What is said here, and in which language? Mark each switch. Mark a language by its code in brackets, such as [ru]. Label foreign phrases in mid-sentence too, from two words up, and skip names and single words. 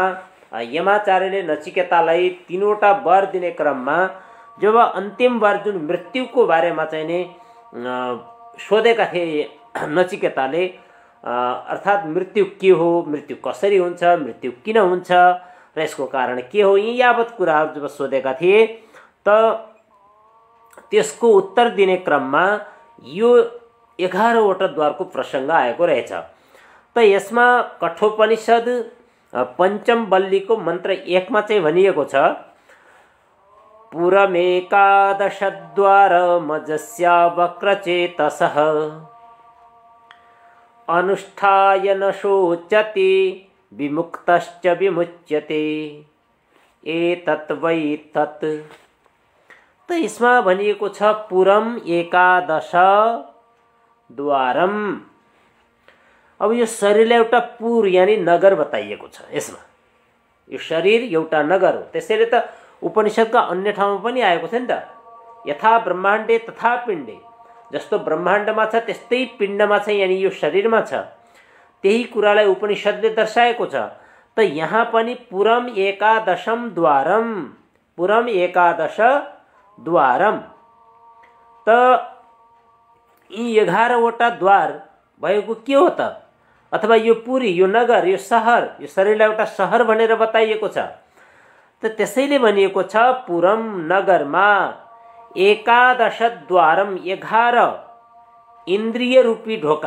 [ne] यमाचार्यले नचिकेतालाई 3वटा वर दिने क्रममा जब अन्तिम वर जुन मृत्युको बारेमा चाहिँ नि सोधेका थिए नचिकेताले, अर्थात् मृत्यु के हो, मृत्यु कसरी हुन्छ, मृत्यु किन हुन्छ र यसको कारण के हो, यी यावत कुराहरू जब सोधेका थिए त त्यसको उत्तर दिने क्रममा यो 11वटा द्वारको प्रसङ्ग आएको रहेछ। त यसमा कठोपनिषद पञ्चम बल्लीको मन्त्र 1 मा चाहिँ भनिएको छ, [sa] पुरमेकादश द्वारमजस्या वक्रचेतसः अनुष्ठाय न शोचते विमुक्तश्च विमुच्यते एतत् वै तत्। [ne] त यसमा भनिएको छ [sa] पुरम एकादश द्वारम। [ne] अब यो शरीरलाई एउटा पुर यानी नगर बताइएको छ। यसमा यो शरीर एउटा नगर हो। त्यसैले त उपनिषदका अन्य ठाउँमा पनि आएको छ नि त, [sa] यथा ब्रह्माण्डे तथा पिण्डे, [ne] जस्तो ब्रह्माण्डमा छ त्यस्तै पिण्डमा छ, यानी यो शरीरमा छ। त्यही कुरालाई उपनिषदले दर्शाएको छ। त यहाँ पनि [sa] पुरम एकादशम द्वारम, पुरम एकादश द्वारम। [ne] त यी 11वटा द्वार भएको के हो त, अथवा यो पुरी, यो नगर, यो सहर, यो शरीरलाई एउटा सहर भनेर बताइएको छ। त त्यसैले भनिएको छ पुरम नगरमा [sa] एकादश द्वारम, [ne] 11 इन्द्रिय रूपी ढोका।